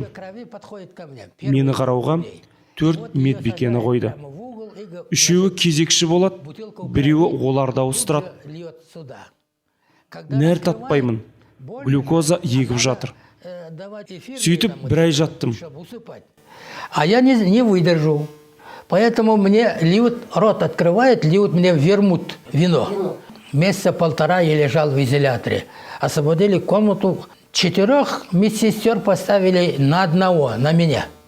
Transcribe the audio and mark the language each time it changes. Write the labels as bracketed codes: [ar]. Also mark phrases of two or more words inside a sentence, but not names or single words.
[kk] Мені қарауға 4 медбикені қойды. 3-еуі кезекші болады, 1-еуі оларды ауыстырады. Нәр татпаймын. Глюкоза егіп жатыр. Сөйтіп 1 ай жаттым. [ru] А я не выдержу. Поэтому мне льют, рот открывает, льют мне вермут, вино. Месяца 1,5 я лежал в изоляторе. Освободили комнату. 4 медсестер поставили на одного, на меня.